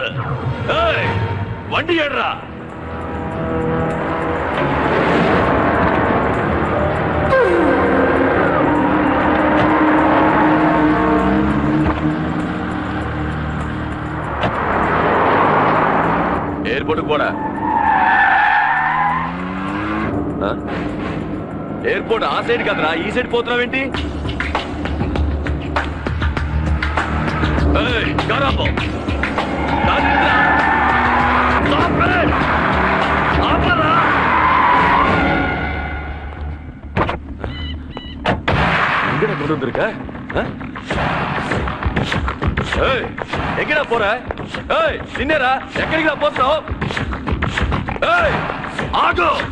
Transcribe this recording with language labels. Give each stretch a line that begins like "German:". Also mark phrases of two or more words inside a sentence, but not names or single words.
Tamil: வண்டி ஏடுறா. ஏர்போர்ட்டுக்கு போட.
Telugu: ఎయిర్పోర్ట్ ఆ సైడ్ కదరా, ఈ సైడ్ పోతున్నావేంటి?
Tamil: గౌరవ எங்கடா கொண்டு வந்திருக்க? எங்கடா போற? நின்னரா எங்கடா போறோம்? ஆகோ!